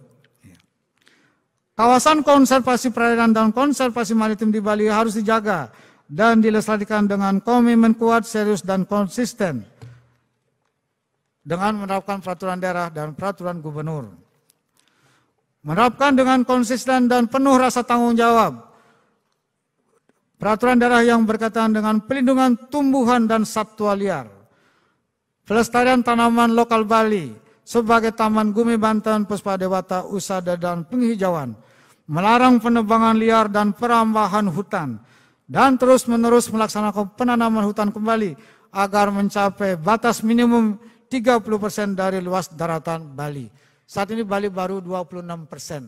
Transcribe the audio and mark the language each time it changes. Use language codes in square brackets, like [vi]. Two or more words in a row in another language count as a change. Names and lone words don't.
[id] Kawasan konservasi perairan dan konservasi maritim di Bali harus dijaga dan dilestarikan dengan komitmen kuat, serius, dan konsisten dengan menerapkan peraturan daerah dan peraturan gubernur. Menerapkan dengan konsisten dan penuh rasa tanggung jawab peraturan daerah yang berkaitan dengan pelindungan tumbuhan dan satwa liar, pelestarian tanaman lokal Bali sebagai Taman Gumi Banten, Puspa Dewata, Usada, dan penghijauan, melarang penebangan liar dan perambahan hutan, dan terus-menerus melaksanakan penanaman hutan kembali agar mencapai batas minimum 30% dari luas daratan Bali. Saat ini Bali baru 26%.